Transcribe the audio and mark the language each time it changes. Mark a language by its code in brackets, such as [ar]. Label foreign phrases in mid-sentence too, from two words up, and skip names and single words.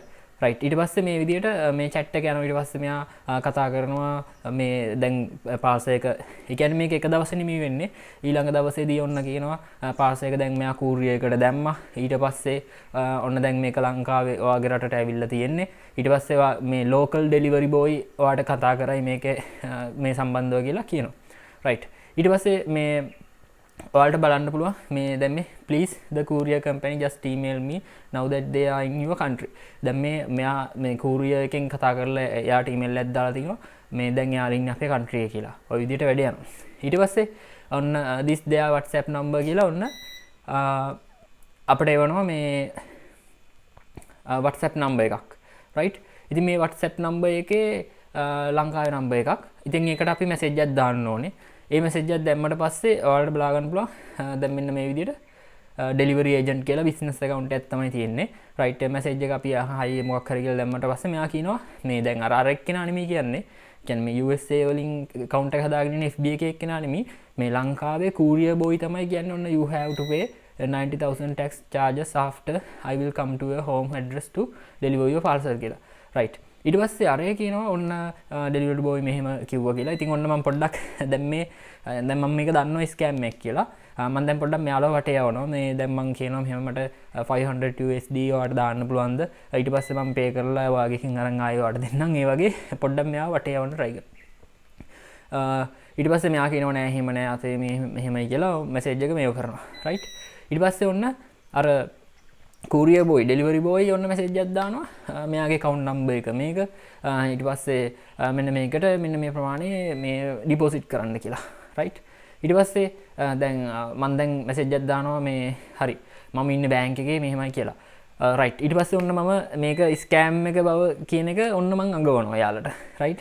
[si] right. ඊට පස්සේ මේ විදිහට මේ chat එක යනවා. ඊට පස්සේ මෙයා කතා කරනවා මේ දැන් පාර්සල් එක ඒ කියන්නේ මේක එක දවසේ නෙමෙයි වෙන්නේ. ඊළඟ දවසේදී ඔන්න කියනවා පාර්සල් එක දැන් මෙයා කූරියර් එකට දැම්මා. ඊට පස්සේ ඔන්න දැන් මේක ලංකාවේ ඔයාගේ රටට ඇවිල්ලා තියෙන්නේ. ඊට පස්සේ මේ [en] local delivery boy [si] ඔයාට කතා කරයි මේකේ මේ සම්බන්ධව කියලා කියනවා. right. ඊට පස්සේ මේ ඔයාලට බලන්න පුළුවන් මේ දැන් මේ [en] please the courier company just email me now that they are in your country. [si] දැන් මෙයා මේ courier එකෙන් කතා කරලා එයාට email එකක් දාලා තිනවා මේ දැන් එයා ඉන්නේ අපේ country එකේ කියලා. ওই විදිහට වැඩ යනවා. ඊට පස්සේ ඔන්න [en] this their WhatsApp number [si] කියලා ඔන්න අපිට එවනවා මේ WhatsApp number එකක්. right. ඉතින් මේ WhatsApp number එකේ ලංකාවේ number එකක්. ඉතින් ඒකට අපි message එකක් දාන්න ඕනේ. ඒ message එකක් දැම්මට පස්සේ ඔයාලට බලා ගන්න පුළුවන් දැන් මෙන්න මේ විදිහට [en] delivery agent [si] කියලා [en] business account [si] එකක් තමයි තියෙන්නේ. right. message එක අපි හයි මොකක් හරි කියලා දැම්මට පස්සේ මෙයා කියනවා මේ දැන් අර එක්කෙනා නෙමෙයි කියන්නේ. කියන්නේ මේ USA වලින් account එක හදාගෙන ඉන්න FB එකේ එක්කෙනා නෙමෙයි. මේ ලංකාවේ [en] courier boy [si] තමයි කියන්නේ ඔන්න [en] you have to pay 90,000 tax charges after I will come to your home address to deliver your parcel [si] කියලා. right. ඊට පස්සේ අරේ කියනවා ඔන්න ඩෙලිවරි බෝයි මෙහෙම කිව්වා කියලා. ඉතින් ඔන්න මම පොඩ්ඩක් දැන් මම මේක දන්නවා ස්කෑම් එකක් කියලා. මම දැන් පොඩ්ඩක් මෙයාලව වටේ යවනවා. මේ දැන් මම කියනවා මෙහෙම මට 500 USD ඔයාලට දාන්න පුළුවන්ද? ඊට පස්සේ මම පේ කරලා ඔයාගෙන් අරන් ආයෙ ඔයාලට දෙන්නම්. ඒ වගේ පොඩ්ඩක් මෙයාව වටේ යවන්න try කරනවා. ඊට පස්සේ මෙයා කියනවා නෑ එහෙම නෑ අතේ මෙහෙමයි කියලා මැසේජ් එක මේව කරනවා. right. ඊට පස්සේ ඔන්න අර [en] courier boy delivery boy [si] ඔන්න message එකක් දානවා මෙයාගේ [en] account number [si] එක මේක ඊට පස්සේ මෙන්න මේකට මෙන්න මේ ප්‍රමාණය මේ deposit කරන්න කියලා. right. ඊට පස්සේ දැන් මම දැන් message එකක් දානවා මේ හරි මම ඉන්නේ බැංක් එකේ මෙහෙමයි කියලා. right. ඊට පස්සේ ඔන්න මම මේක scam එක බව කියන එක ඔන්න මම අඟවනවා යාලට. right.